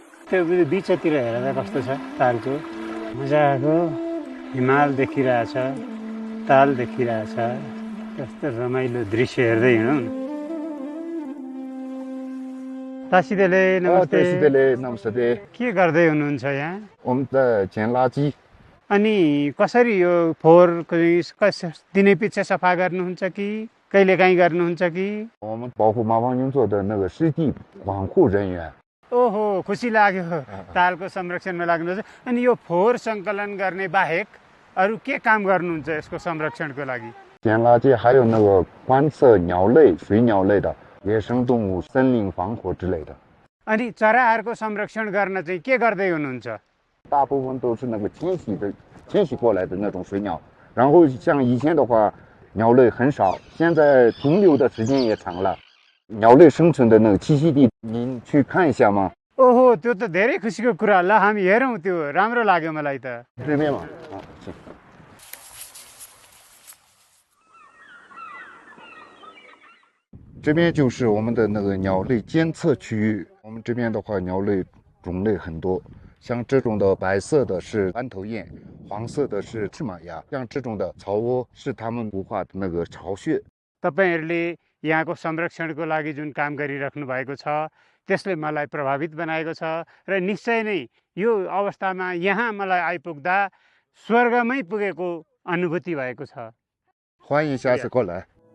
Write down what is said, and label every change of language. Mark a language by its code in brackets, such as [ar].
[ne] त्यो बिचतिर हेर्दा कस्तो छ तालको मजाको हिमाल देखिरहेछ ताल देखिरहेछ कस्तो रमाइलो दृश्य हेर्दै हिँडौँ तासिदेले नमस्ते के गर्दै हुनुहुन्छ यहाँ [zh] 我们在捡垃圾 [ne] अनि कसरी यो फोहोरको दिनै पछि सफा गर्नुहुन्छ कि कहिलेकाहीँ गर्नुहुन्छ कि [zh] 我们保护马坊运作的那个湿地管护人员 [ne] ओहो खुसी लाग्यो तालको संरक्षणमा लाग्नुहुन्छ अनि यो फोहोर सङ्कलन गर्ने बाहेक अरू के काम गर्नुहुन्छ यसको संरक्षणको लागि [zh] 捡垃圾还有那个观测鸟类水鸟类的野生动物森林防火之类的 [ne] अनि चराहरूको संरक्षण गर्न चाहिँ के गर्दै हुनुहुन्छ [zh] 大部分都是那个迁徙过来的那种水鸟然后像以前的话鸟类很少现在停留的时间也长了 鸟类生存的那个栖息地您去看一下吗 [ne] ओहो त्यो त धेरै खुसीको कुरा ल हामी हेरौँ त्यो राम्रो लाग्यो मलाई त [zh] 这边嘛这边就是我们的那个鸟类监测区域我们这边的话鸟类种类很多 像这种的白色的是斑头雁，黄色的是赤马鸭，像这种的巢窝是他们孵化的那个巢穴。 [ne] तपाईहरुले यहाँको संरक्षणको लागि जुन काम गरिराख्नु भएको छ त्यसले मलाई प्रभावित बनाएको छ र निश्चय नै यो अवस्थामा यहाँ मलाई आइपुग्दा स्वर्गमै पुगेको अनुभूति भएको छ [zh] 欢迎下次过来。